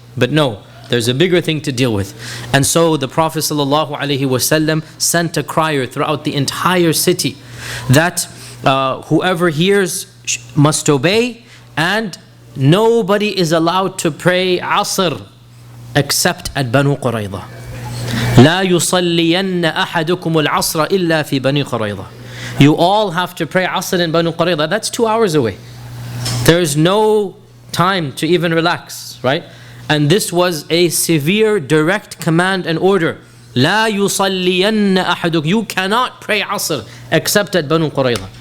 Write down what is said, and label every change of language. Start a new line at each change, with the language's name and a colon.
English: But no, there's a bigger thing to deal with. And so the Prophet ﷺ sent a crier throughout the entire city that whoever hears must obey, and nobody is allowed to pray Asr except at Banu Quraydha.
Arabic: لا يصلين أحدكم العصر إلا في بني قريظة.
English: You all have to pray Asr in Banu Quraydha. That's 2 hours away. There is no time to even relax, right? And this was a severe, direct command and order.
Arabic: لا يصلين أحدكم.
English: You cannot pray Asr except at Banu Quraydha.